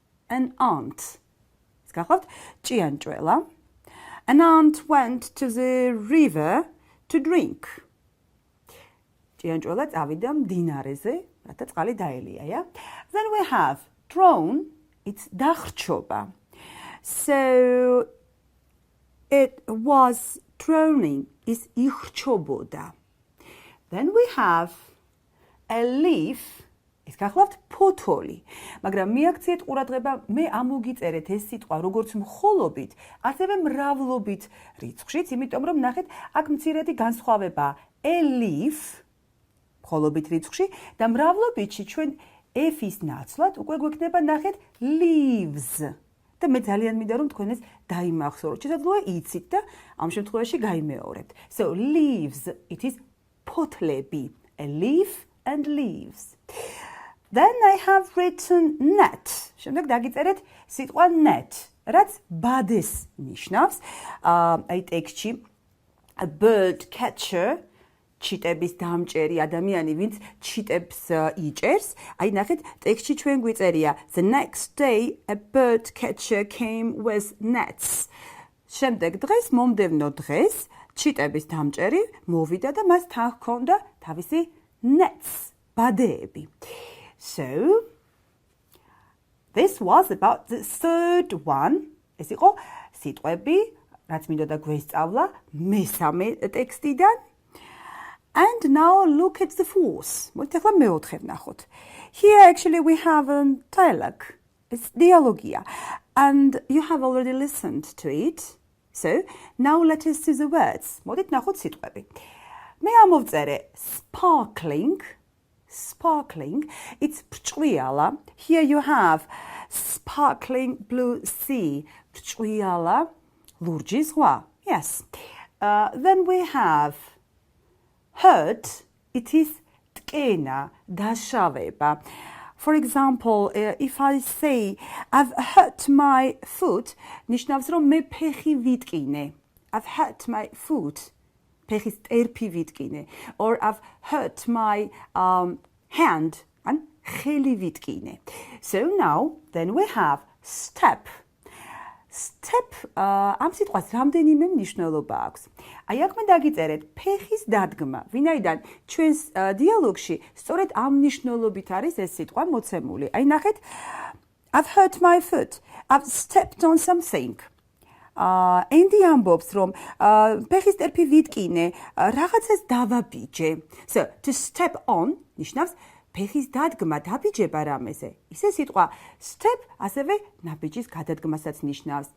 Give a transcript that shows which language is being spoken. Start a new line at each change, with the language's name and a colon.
Georgian: ის გახლავთ ჭიანჭველა.
English: An aunt went to the river to drink.
Georgian: ჭიანჭველა წავიდა მდინარეზე, რათა წყალი დაელია, yeah?
English: Then we have drown, it's დახრჩობა. So it was drowning, is იხრჩობოდა. Then we have a leaf,
Georgian: ის გახლავთ ფოთოლი. მაგრამ მიაქციეთ ყურადღება, მე ამოგიწერეთ ეს სიტყვა როგორც მხოლობით, ასევე მრავლობით რიცხვშიც, იმიტომ რომ ნახეთ, აქ მცირედი განსხვავებაა. A leaf მხოლობით რიცხვში და მრავლობითში ჩვენ F-ის ნაცვლად უკვე გვექნება ნახეთ leaves. და მე ძალიან მინდა რომ თქვენ ეს დაიმახსოვროთ. შესაძლოა იცით და ამ შემთხვევაში გაიმეორებთ.
English: So leaves, it is ფოთლები. A leaf and leaves. Then I have written net.
Georgian: შემდეგ დაგიწერეთ სიტყვა net, რაც ბადეს ნიშნავს. აი ტექსტში
English: a bird catcher,
Georgian: ჩიტების დამჭერი ადამიანი, ვინც ჩიტებს იჭერს. აი ნახეთ, ტექსტში ჩვენ გვიწერია
English: the next day a bird catcher came with nets.
Georgian: შემდეგ დღეს, მომდევნო დღეს, ჩიტების დამჭერი მოვიდა და მას თან ჰქონდა თავისი nets, ბადეები.
English: So, this was about the third one.
Georgian: ეს იყო სიტყვები, რაც მინდოდა გვესწავლა მესამე ტექსტიდან.
English: And now look at the fourth.
Georgian: მოდით ახლა მეოთხე ვნახოთ.
English: Here actually we have a dialogue. It's dialogia. And you have already listened to it. So, now let us see the words.
Georgian: მოდით ვნახოთ სიტყვები. მე ამოვწერე sparkling.
English: Sparkling, it's ბრჭყვიალა. Here you have sparkling blue sea.
Georgian: ბრჭყვიალა, ლურჯი ზღვა.
English: Yes. Then we have hurt, it is ткена, დაშავება. For example, if I say I've hurt my foot,
Georgian: ნიშნავს რომ მე ფეხი ვიტკინე.
English: I've hurt my foot.
Georgian: ფეხის ტერფი ვიტკინე.
English: Or I've hurt my hand.
Georgian: ან ხელი ვიტკინე.
English: So now, then we have step.
Georgian: Step, ამ სიტყვას რამდენიმე მნიშვნელობა აქვს. აი აქ მე დაგიწერეთ ფეხის დადგმა, ვინაიდან ჩვენს დიალოგში სწორედ ამ მნიშვნელობით არის ეს სიტყვა მოცემული. აი ნახეთ,
English: I've hurt my foot. I've stepped on something.
Georgian: Andy ამბობს, რომ ფეხის ტერფი ვიტკინე, რაღაცას დავაბიჯე. So, to step on ნიშნავს ფეხის დადგმა, დაბიჯება რამეზე. ისე სიტყვა step ასევე ნაბიჯის გადადგმასაც ნიშნავს.